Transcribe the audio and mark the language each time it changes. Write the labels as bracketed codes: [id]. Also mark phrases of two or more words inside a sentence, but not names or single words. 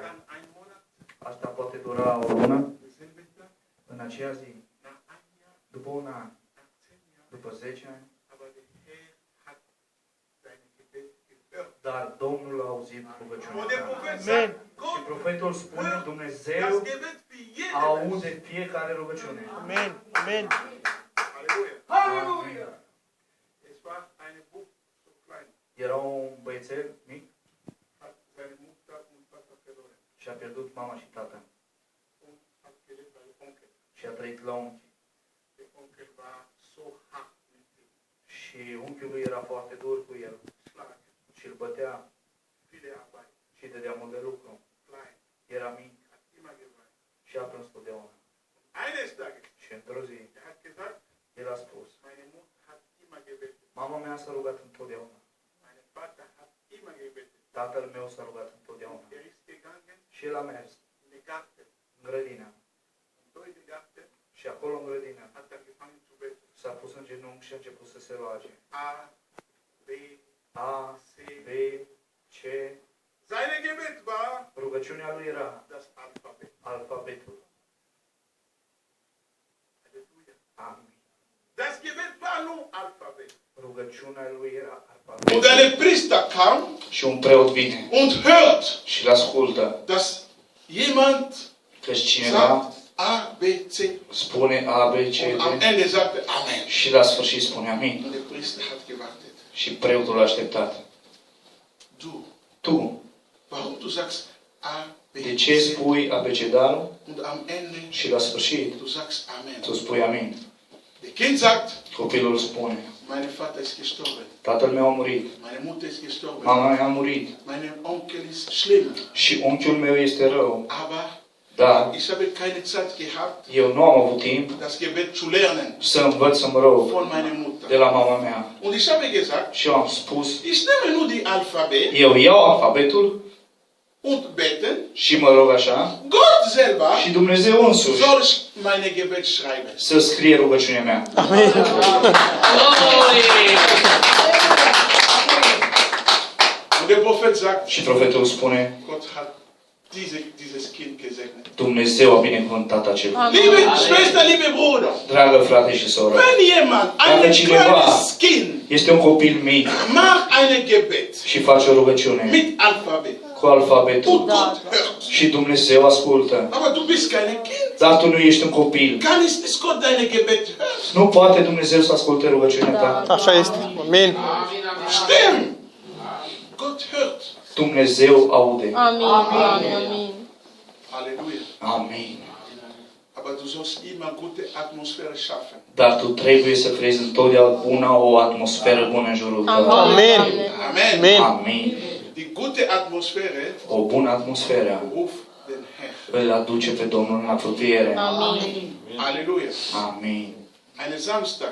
[ro] Asta poate dura o lună, în aceea zi, după un an, după 10 ani. Dar Domnul a auzit rugăciunea ta. Amin. Și profetul spune, Dumnezeu aude fiecare rugăciune. Amin. Amin. Halleluja. [de] Es war eine Buch so klein. [ro] Era un băiețel mic [de] Hat seine Mutter und Vater verloren. [ro] și a pierdut mama și tata. [de] Und hat gelebt bei Onkel. [ro] Și a trăit la unchi. [de] Der Onkel war so hart mit ihm. [ro] Și unchiul lui era foarte dur cu el. [de] Schlagen. [ro] Și îl bătea [de] Viele Arbeit. [ro] și îi dădea mult de lucru. [de] Klein. [ro] Era mic [de] Hat immer geweint. [ro] și a plâns totdeauna. [de] Eines Tages. [ro] Și într-o zi, [de] Er hat gesagt, [ro] el a spus, [de] meine Mutter hat immer gebetet. [ro] mama mea s-a rugat întotdeauna. [de] Mein Vater hat immer gebetet. [ro] Tatăl meu s-a rugat întotdeauna. [de] Er ist gegangen [ro] Și el a mers [de] in den Garten. [ro] în grădină. [de] Und dort in den Garten [ro] Și acolo în grădină [de] hat er angefangen zu beten. [ro] s-a pus în genunchi și a început să se roage. [de] A, B, [ro] A, [de] C. [ro] B, C. [de] Seine Gebet war [ro] Rugăciunea lui era [de] das Alphabet. [ro] alfabetul. Halleluja. Amin. [de] Das Gebet war nur Alphabet. [ro] Rugăciunea lui era alfabetul. [de] Und ein Priester kam [ro] Și un preot vine [de] und hört, [ro] și îl ascultă. [de] dass jemand [ro] Căci cineva [de] sagt A, B, C. [ro] spune A, B, C, [de] Und am D Ende sagte Amen. [ro] și la sfârșit spune Amin. [de] Und der Priester hat gewartet. [ro] Și preotul a așteptat. [de] Du, [ro] Tu, [de] warum du sagst A, B, [ro] de ce C spui abecedalul [de] und am Ende [ro] și la sfârșit [de] du sagst Amen? [ro] tu spui Amin? [de] Der Kind sagt, [ro] Copilul spune, [de] mein Vater ist gestorben. [ro] tatăl meu a murit, [de] Meine Mutter ist gestorben. [ro] mama mea a murit [de] Mein Onkel ist schlimm. [ro] și unchiul meu este rău. [de] Aber [ro] Dar [de] ich habe keine Zeit gehabt, [ro] eu nu am avut timp [de] das Gebet zu lernen [ro] să învăț să mă rog [de] von meiner [ro] de [de] Mutter. [ro] la mama mea. [de] Und ich habe gesagt, [ro] Și eu am spus, [de] ich nehme nur die Alphabet [ro] eu iau alfabetul [de] und beten. [ro] și mă rog așa [de] Gott selber [ro] și Dumnezeu însuși [de] soll meine Gebet schreiben. [ro] să scrie rugăciunea mea. [de] Und der Prophet sagt, [ro] Și profetul spune, [de] Gott hat dieses Kind gesegnet. [ro] Dumnezeu a binecuvântat acel. [de] Liebe Schwester, liebe Bruder, [ro] Dragă frate și soră, [de] wenn jemand ein [ro] Dacă cineva [de] kleines Kind [ro] este un copil mic [de] macht ein Gebet [ro] și face o rugăciune [de] mit Alphabet [ro] cu alfabetul [de] und Gott hört, [ro] și Dumnezeu ascultă, [de] aber du bist kein Kind, [ro] dar tu nu ești un copil, [de] kann ist Gott deine Gebet hören? [ro] nu poate Dumnezeu să asculte rugăciunea ta. Așa este. Amin. [de] Stimmt. Gott hört. [ro] Dumnezeu aude. Amin, Doamne, amin. Halleluja. Amin. [de] Aber du sollst immer gute Atmosphäre schaffen. [ro] Dar tu trebuie să creezi întotdeauna o atmosferă bună în jurul tău. Amin. Amen. Amin. Amin. [de] Die gute Atmosphäre [ro] O bună atmosferă [de] ruft den Herr. [ro] îl aduce pe Domnul în apropiere. Amin. Halleluja. Amin. [de] Einen Samstag